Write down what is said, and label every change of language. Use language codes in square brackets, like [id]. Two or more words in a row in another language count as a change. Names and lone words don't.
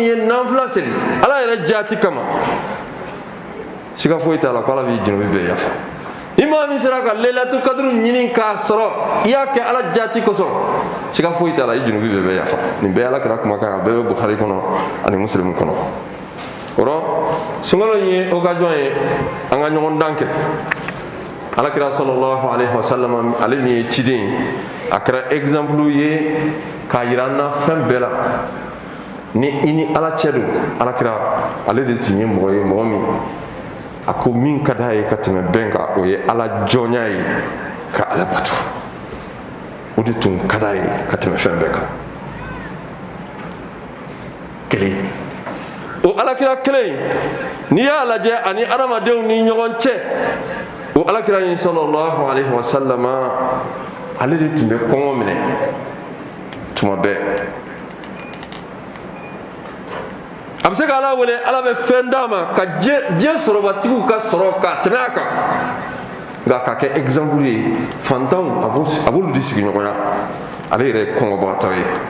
[bm] ye nanfila seli ala yɛrɛ jati kama siga foyi t'a la ko ala b'i junubi bɛɛ yafa ni maa min sera ka [ar] ليلة القدر [bm] ɲini k'a sɔrɔ i y'a kɛ ala jati kosɔn siga foyi t'a la i junubi bɛɛ bɛ yafa nin bɛɛ alakira kumakan a bɛɛ bɛ buhari kɔnɔ ani muslim kɔnɔ o rɔ sunkalo ye occasion ye an ka ɲɔgɔn dan kɛ alakira [ar] صلى الله عليه وسلم [bm] ale min ye ciden ye a kɛra exemple ye k'a yira an na fɛn bɛɛ la ni i ni ala cɛ don alakira ale de tun ye mɔgɔ ye mɔgɔ min a ko min ka d'a ye ka tɛmɛ bɛn kan o ye ala jɔnya ye ka ala bato o de tun ka d'a ye ka tɛmɛ fɛn bɛɛ kan kelen o alakira kelen n'i y'a lajɛ ani adamadenw ni ɲɔgɔn cɛ o alakira in [ar] صلى الله عليه وسلم [bm] ale de tun bɛ kɔngɔ minɛ tuma bɛɛ a bɛ se ka ala wele ala bɛ fɛn d'a ma ka diɲɛ sɔrɔbatigiw ka sɔrɔ ka tɛmɛ a kan nka ka kɛ exemple ye fantanw a b'olu di sigiɲɔgɔnya ale yɛrɛ ye kɔngɔbagatɔ ye